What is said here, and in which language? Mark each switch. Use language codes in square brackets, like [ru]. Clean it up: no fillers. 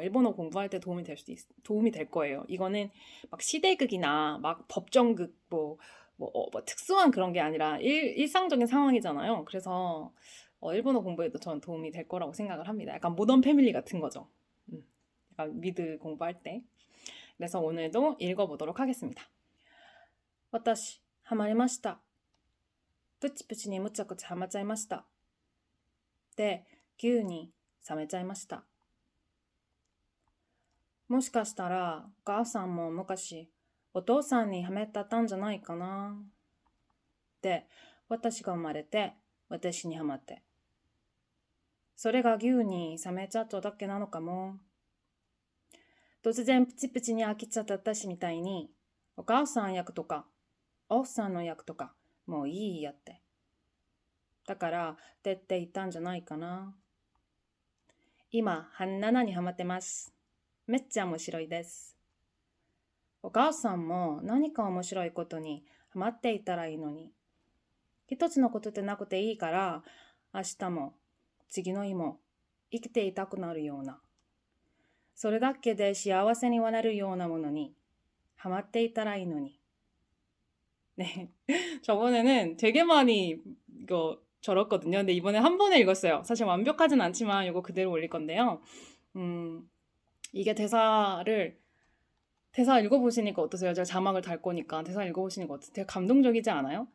[ko] 일본어 공부할 때 도움이 될 거예요. 이거는 막 시대극이나 막 법정극 뭐 특수한 그런 게 아니라 일상적인 상황이잖아요. 그래서 일본어 공부에도 저는 도움이 될 거라고 생각을 합니다. 약간 모던 패밀리 같은 거죠. 약간 미드 공부할 때. 그래서 오늘도 읽어보도록 하겠습니다. [ja] 私、ハマりました。プチプチにむちゃくちゃハマっちゃいました。で、牛に冷めちゃいました。もしかしたら、お母さんも昔、お父さんにハメってたんじゃないかな。で、私が生まれて、私にハマって。それが牛に冷めちゃっただけなのかも。突然プチプチに飽きちゃった私みたいに、お母さん役とか、奥さんの役とか、もういいやって。だから、出ていったんじゃないかな。今、半7にハマってます。めっちゃ面白いです。お母さんも何か面白いことにハマっていたらいいのに。一つのことでなくていいから、明日も次の日も生きていたくなるような。それだけで幸せになるようなものにハマっていたらいいのに。 [ko] 네. 저번에는 되게 많이 이거 절었거든요. 근데 이번에 한 번에 읽었어요. 사실 완벽하진 않지만 이거 그대로 올릴 건데요. 이게 대사 읽어보시니까 어떠세요? 제가 자막을 달 거니까 대사 읽어보시니까 어떠세요? 되게 감동적이지 않아요?